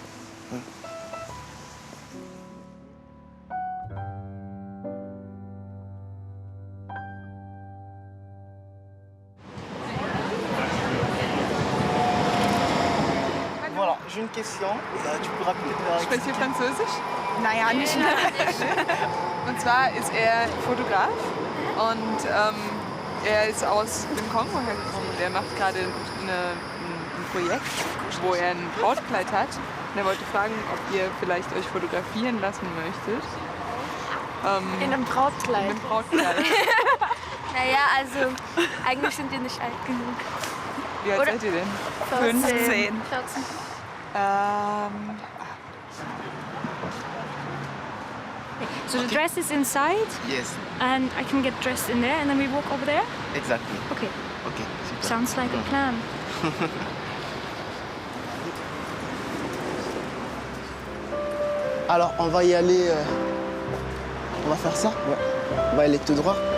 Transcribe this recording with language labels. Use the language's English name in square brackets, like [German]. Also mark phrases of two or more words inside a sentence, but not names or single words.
[French] Voilà, j'ai une question. Tu pourras peut-être... [German] Sprichst du Französisch? Naja, nicht. Und zwar ist er Fotograf und er ist aus dem Kongo hergekommen und er macht gerade ein Projekt, wo er ein Brautkleid hat. Und er wollte fragen, ob ihr vielleicht euch fotografieren lassen möchtet. In einem Brautkleid? In einem Brautkleid. Naja, also eigentlich sind wir nicht alt genug. Wie alt seid ihr denn? 15. 14. [English] So the dress is inside? Yes. And I can get dressed in there and then we walk over there? Exactly. Okay. Okay, super. Sounds like a plan. [French] Alors, on va y aller... on va faire ça? Ouais. On va aller tout droit.